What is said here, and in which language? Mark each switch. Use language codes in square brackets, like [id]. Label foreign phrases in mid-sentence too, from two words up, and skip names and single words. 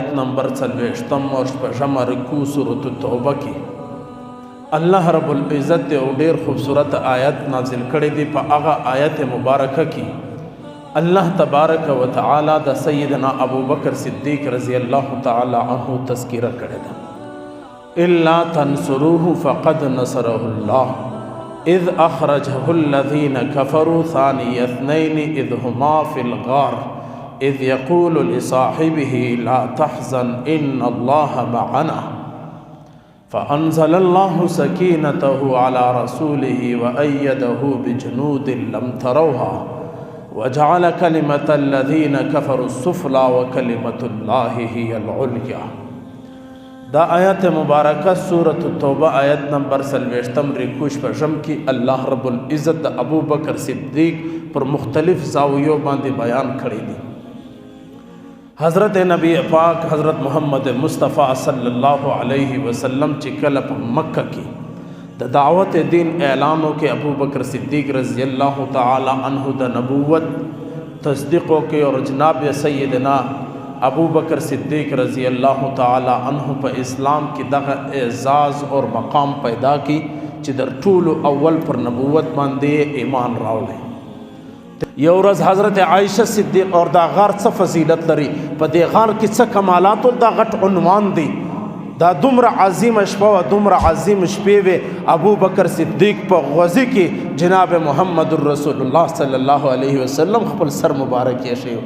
[ps] نمبر 40 اور شپږم رکوع سورۃ التوبه کې الله رب العزت ډېر خوبصورت آیت نازل کړی دی. په هغه آیت مبارکه کې الله تبارک و تعالی د سیدنا ابو بکر صدیق [ar] رضی الله تعالی عنہ [ps] تذکرہ کړی ده. [ar] الا تنصروه فقد نصره الله اذ اخرجه الذين كفروا ثاني اثنين اذ هما في الغار اذ يقول لصاحبه لا تحزن ان الله معنا فانزل الله سكينته على رسوله وايده بجنود لم تروها وجعل كلمة الذين كفروا السفلى وكلمة الله هي العليا. [ps] دا آیت مبارکہ سورۃ التوبہ آیت نمبر 40 رکوع شپږم کې الله رب العزت د ابو بکر صدیق پر مختلف زاویو باندې بیان کړی دی. حضرت نبی پاک حضرت محمد مصطفیٰ [ar] صلی اللہ علیہ وسلم [ps] چې کله په مکہ کې د دعوت دین اعلانو کې ابو بکر صدیق [ar] رضی اللہ تعالی عنہ [ps] د نبوت تصدیقو کې اور جناب سیدنا ابو بکر صدیق [ar] رضی اللہ تعالی عنہ [ps] په اسلام کې دغه اعزاز اور مقام پیدا کی چې در ټولو اول پر نبوت باندې ایمان راوړی. یو ورځ حضرت عائشہ صدیق اور دا غار څه فضیلت لري، په دې غار کې څه کمالات او دا غټ عنوان دی. دا دومره عظیم شپه او دومره عظیم شپې وې ابو بکر صدیق په غزي کې جناب محمد رسول الله [ar] صلی الله علیه وسلم [ps] خپل سر مبارک یې شیو.